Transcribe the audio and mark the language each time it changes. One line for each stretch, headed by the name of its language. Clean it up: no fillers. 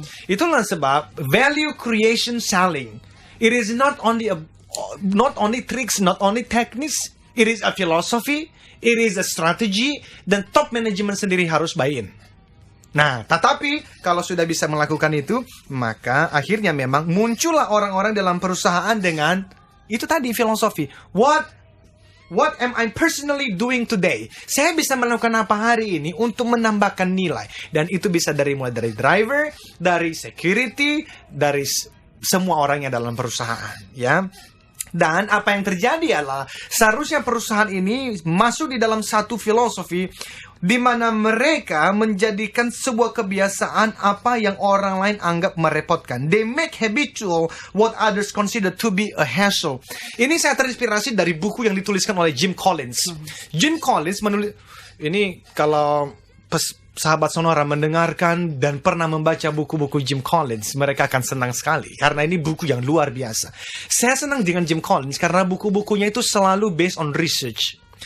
Indonesian: Itulah sebab
English: value creation selling, it is not only tricks, not only techniques, it is a philosophy, it is a strategy,
Indonesian: dan top management sendiri harus buy-in. Nah, tetapi kalau sudah bisa melakukan itu, maka akhirnya memang muncullah orang-orang dalam perusahaan dengan itu tadi filosofi.
English: What am I personally doing today?
Indonesian: Saya bisa melakukan apa hari ini untuk menambahkan nilai, dan itu bisa mulai dari driver, dari security, dari semua orang yang dalam perusahaan, ya. Dan apa yang terjadi adalah seharusnya perusahaan ini masuk di dalam satu filosofi di mana mereka menjadikan sebuah kebiasaan apa yang orang lain anggap merepotkan.
English: They make habitual what others consider to be a hassle.
Indonesian: Ini saya terinspirasi dari buku yang dituliskan oleh Jim Collins. Jim Collins menulis ini, kalau sahabat Sonora mendengarkan dan pernah membaca buku-buku Jim Collins, mereka akan senang sekali karena ini buku yang luar biasa. Saya senang dengan Jim Collins karena buku-bukunya itu selalu based on research.